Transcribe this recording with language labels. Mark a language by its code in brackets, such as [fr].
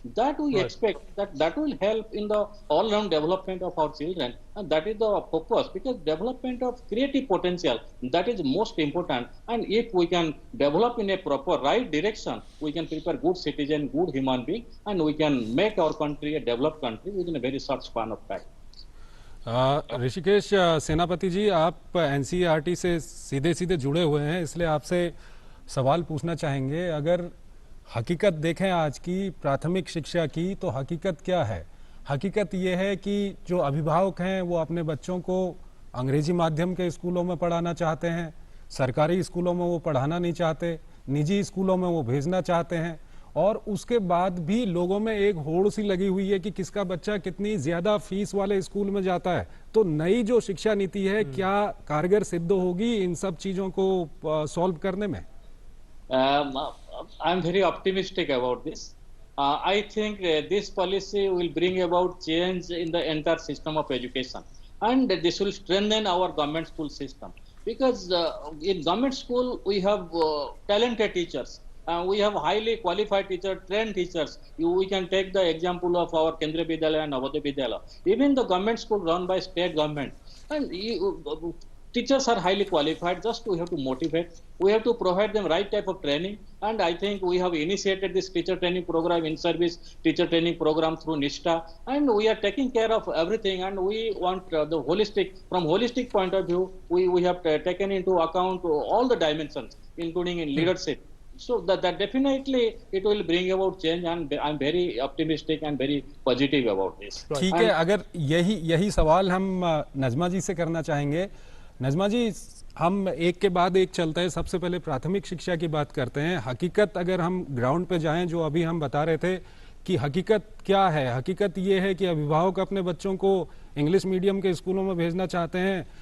[en] That we expect that will help in the all-round development of our children, and that is the focus, because development of creative potential, that is most important. And if we can develop in a proper right direction, we can prepare good citizen, good human being, and we can make our country a developed country within a very short span of time. [hi] Rishikesh सेनापति जी, आप NCERT से सीधे सीधे जुड़े हुए हैं, इसलिए आपसे सवाल पूछना चाहेंगे। अगर हकीकत देखें आज की प्राथमिक शिक्षा की, तो हकीकत क्या है? हकीकत ये है कि जो अभिभावक हैं वो अपने बच्चों को अंग्रेजी माध्यम के स्कूलों में पढ़ाना चाहते हैं, सरकारी स्कूलों में वो पढ़ाना नहीं चाहते, निजी स्कूलों में वो भेजना चाहते हैं, और उसके बाद भी लोगों में एक होड़ सी लगी हुई है कि किसका बच्चा कितनी ज्यादा फीस वाले स्कूल में जाता है। तो नई जो शिक्षा नीति है क्या कारगर सिद्ध होगी इन सब चीजों को सॉल्व करने में? [en] I am very optimistic about this. I think this policy will bring about change in the entire system of education, and this will strengthen our government school system, because in government school we have talented teachers. We have highly qualified teachers, trained teachers. We can take the example of our Kendriya Vidyalaya and Navodaya Vidyalaya. Even the government school run by state government, and teachers are highly qualified. Just we have to motivate. We have to provide them right type of training. And I think we have initiated this teacher training program, in service teacher training program through NISTA, and we are taking care of everything. And we want the holistic, from holistic point of view, we have taken into account all the dimensions, including in leadership. So that definitely it will bring about change, and I'm very optimistic and very positive about this. [hi] ठीक है, अगर यही सवाल हम नजमा जी से करना चाहेंगे। नजमा जी, हम एक के बाद एक चलते हैं। सबसे पहले प्राथमिक शिक्षा की बात करते हैं। हकीकत अगर हम ग्राउंड पे जाएं, जो अभी हम बता रहे थे कि हकीकत क्या है, हकीकत ये है कि अभिभावक अपने बच्चों को इंग्लिश मीडियम के स्कूलों में भेजना चाहते हैं।